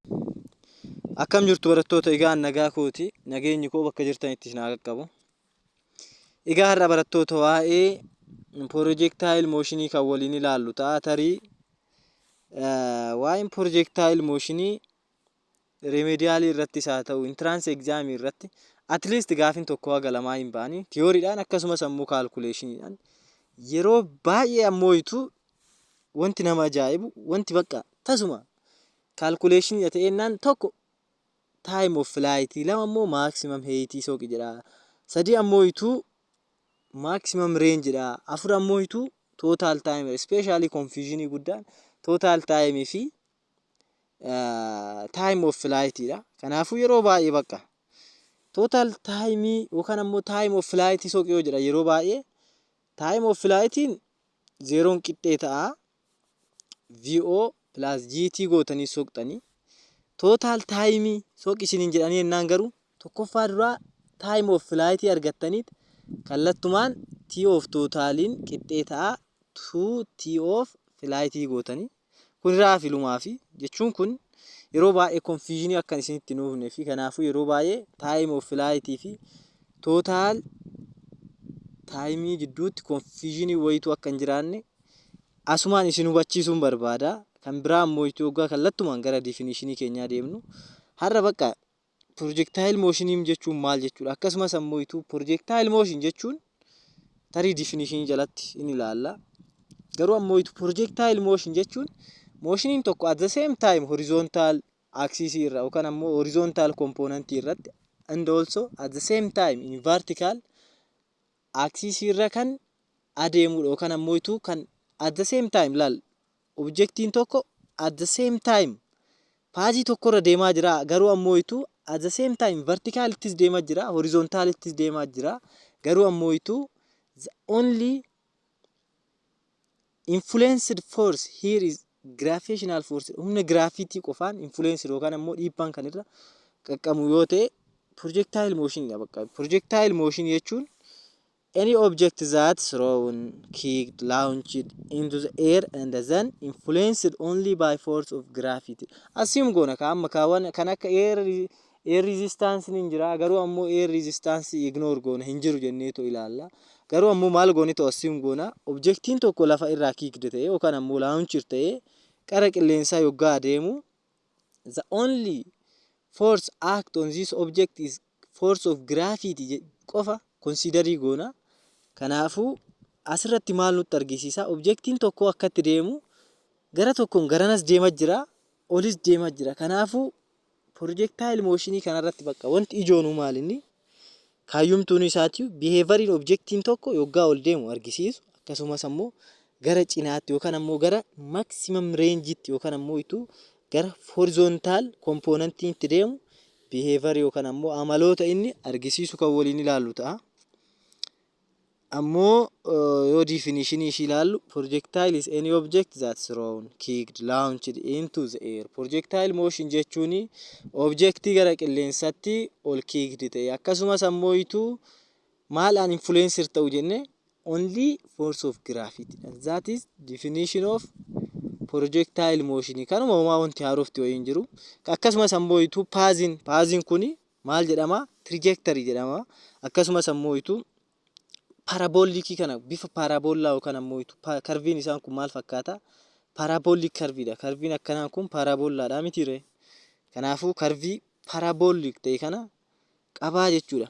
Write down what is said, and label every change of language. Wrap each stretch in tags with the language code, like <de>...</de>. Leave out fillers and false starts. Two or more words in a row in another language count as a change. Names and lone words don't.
<om>Akkam jirtu barattoota, egaan nagaa kooti. Nageenyi koo bakka jirtanitti isin haa qaqqabu. Egaa har'a barattoota waa'ee</om> <en>projectile motionii</en> <om>kan waliin ilaallu ta'a. Tarii waa'een</om> <en>projectile motionii</en> <om>remediaalii irrattis haa ta'u</om> <en>entrance exam</en> <om>irratti</om> <en>at least</en> <om>gaafin tokko haga lamaa hin baanii tiyooriidhaan akkasumas ammoo calculationidhaan yeroo baay'ee ammoo wanti nama ajaa'ibu wanti bakka tasuma calculation ta'ennaan tokko</om> <en>time of flight,</en> <om>lama ammoo</om> <en>maximum height</en> <om>soqi jedha, sadi ammoo</om> <en>maximum range</en> <om>jedha, afur ammoo</om> <en>total time,</en> <om>especially confusion guddaan</om> <en>total time</en> <om>fi</om> <en>time of flight</en> <om>dha. Kanaafuu yeroo baay'ee bakka</om> <en>total time</en> <om>yookaan ammoo</om> <en>time of flight</en> <om>soqi yoo jedha yeroo baay'ee</om> <en>time of flightiin</en> <om>zeeroon qixxee ta'a</om> <en>VO plus GT</en> <om>gootanii soqxanii</om> <en>total time</en> <om>soqisiniin jedhanii ennaan garuu tokkoffaa duraa</om> <en>time of flight</en> <om>argattaniit kallattumaan</om> <en>T of totaliin</en> <om>qixxee ta'a</om> <en>2T of flight</en> <om>gootanii kun irraa filumaa fi jechuun kun yeroo baay'ee confusion akkan isinitti nuufne fi kanaafuu yeroo baay'ee</om> <en>time of flight</en> <om>fi</om> <en>total time</en> <om>jidduutti confusion wayitu akka hin jiraanne asumaan isin hubachiisuun barbaada. Kan biraa ammoo waggaa kallattumaan gara definitionii keenyaa deemnu har'a bakka</om> <en>projectile motion</en> <om>jechuun maal jechuudha, akkasumas ammoo</om> <en>projectile motion</en> <om>jechuun tarii definitionii jalatti in ilaalla. Garuu ammoo</om> <en>projectile motion</en> <om>jechuun motioniin tokko</om> <en>at the same time horizontal axis</en> <om>irra yookaan ammoo</om> <en>horizontal component</en> <om>irratti</om> <en>and also at the same time in vertical axis</en> <om>irra kan adeemudha yookaan ammoo kan</om> <en>at the same time</en> <om>laal objectiin tokko</om> <en>at the same time</en> <om>paajii tokko irra deemaa jira, garuu ammoo</om> <en>at the same time</en> <om>verticalittis deemaa jira, horizontalittis deemaa jira.</om> <en>Garuu ammoo the only influenced force here is gravitational force,</en> <om>humna gravity qofaan influence yookaan ammoo dhiibbaan kan irra qaqqabu yoo ta'e projectile motion dha.</om> <en>Bakka projectile motion jechuun any object that thrown, kicked, launched into the air and then influenced only by force of gravity.</en> <om>Assume goona amma kaawwan kan akka</om> <en>air resistance</en> <om>ni jira, garuu ammoo</om> <en>air resistance</en> <om>ignore goona hin jiru jenneetu ilaalla. Garuu ammoo maal goonito assume goona objectiin tokko lafa irraa kicked ta'e yookaan ammoo launched ta'e qara qilleensaa yoggaa adeemu</om> <en>the only force act on this object is force of gravity</en> <om>qofa considerii goona. Kanaafuu asirratti maal nutti argisiisa, objectiin tokko akkatti deemu gara tokkoon garanas deemaa jira, olis deemaa jira. Kanaafuu</om> <en>projectile motionii</en> <om>kanarratti bakka wanti ijoonu maalinni kaayyumtuun isaati behavioriin objectiin tokko yoggaa ol deemu argisiisu, akkasumas ammoo gara cinaatti yookaan ammoo gara</om> <en>maximum range'itti</en> <om>yookaan ammoo gara</om> <en>horizontal component'itti</en> <om>deemu behavior yookaan ammoo amaloota inni argisiisu kan waliin ilaallu ta'a. Ammoo yoo definitionii ishii ilaallu</om> <en>projectile is any object that's thrown, kicked, launched into the air. Projectile motion</en> <om>jechuun objectii gara qilleensatti ol kicked ta'e akkasumas ammoo maalaan influencer ta'u jenne</om> <en>only force of gravity. That is definition of projectile motion.</en> <om>Kanuma homaa wanti haarofti wayiin jiru. Akkasumas ammoo paaziin kuni maal jedhama? Trajectory jedhama. Akkasumas ammoo parabolikii kana bifa parabollaa yookaan ammoo karviin isaan kun maal fakkaata? Parabolic karviidha. Karviin akkanaa kun parabollaadha mitiire. Kanaafuu karvii parabolic ta'e kana qabaa jechuudha.</om>